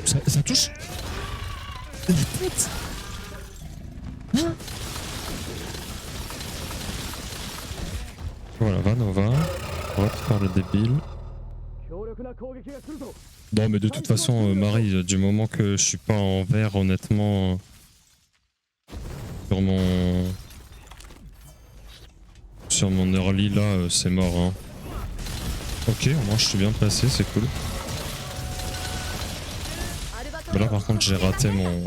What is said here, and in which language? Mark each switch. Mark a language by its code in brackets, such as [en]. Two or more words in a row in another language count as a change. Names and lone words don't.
[fr] Ça touche. La tête. Hein. Voilà, va Nova. Droite par le débile. [ja] 強力な攻撃が来るぞ [fr] Non mais de toute façon Marie, du moment que je suis pas en vert honnêtement sur mon early là c'est mort hein. Ok au moins je suis bien placé, c'est cool. Mais là par contre j'ai raté mon...